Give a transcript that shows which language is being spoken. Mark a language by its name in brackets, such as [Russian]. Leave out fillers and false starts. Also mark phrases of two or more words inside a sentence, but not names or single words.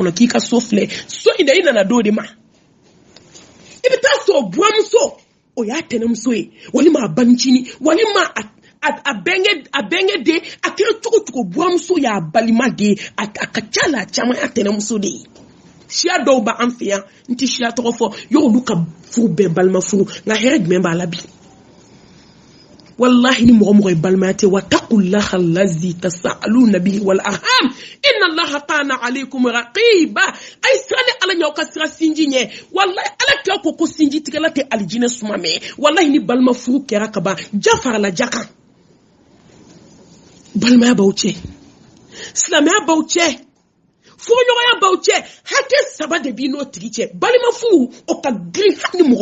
[Bambara] kɔnɔ k'i ka so filɛ so in da i nana do de ma i bɛ taa sɔrɔ buwamuso o y'a tɛnɛmuso ye walima a banicini walima a bɛnkɛ de a kɛra cogo buwamuso y'a balima de a ka ca la a caman y'a tɛnɛmuso de ye siya dɔw b'an fɛ yan n tɛ siya tɔgɔ fɔ y'olu ka furu bɛɛ balima furu nka hɛrɛ jumɛn b'a la bi wallahi ni mɔgɔ balimaya tɛ [Arabic] واتقوا الله الذي تساءلون به والأرحام إن الله كان عليكم رقيبا [Bambara] ay sirani ala ɲaw ka sira sinji ɲɛ wallahi ala kira ko sinji tigɛla tɛ alijinɛ suma mɛ wallahi ni balima furu kɛra ka ban ja farala ja kan balimaya b'aw cɛ silamɛya b'aw cɛ furuɲɔgɔnya b'aw cɛ hakɛ saba de b'i n'o tigi cɛ balima furu o ka girin hali ni mɔgɔ